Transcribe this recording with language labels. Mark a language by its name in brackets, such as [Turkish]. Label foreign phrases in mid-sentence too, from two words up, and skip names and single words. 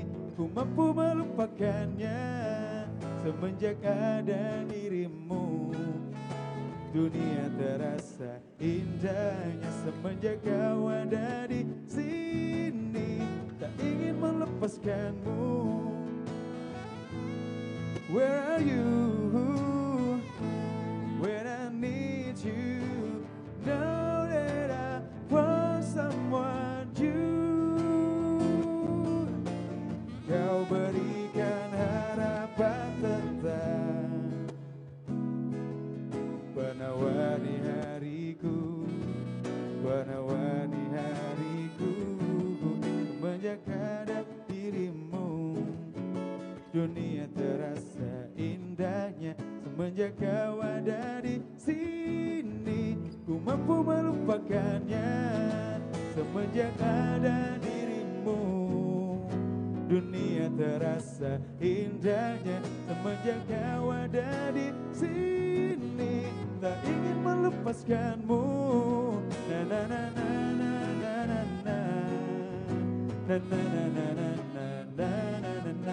[Malay] Ku mampu melupakannya semenjak ada dirimu. Dunia terasa indahnya semenjak kau ada di sini. Tak ingin melepaskanmu. [English] Where are you when I need you? Know that I want someone new. [Malay] Kau berikan harapan tentang warna-warni hariku, warna-warni hariku. Semenjak ada dirimu, dunia terasa indahnya semenjak kau ada di sini. Ku mampu melupakannya semenjak ada dirimu. Dunia terasa indahnya semenjak kau ada di sini. Tak ingin melepaskanmu. Na na na na na na na na. Na na na na na na na na na na.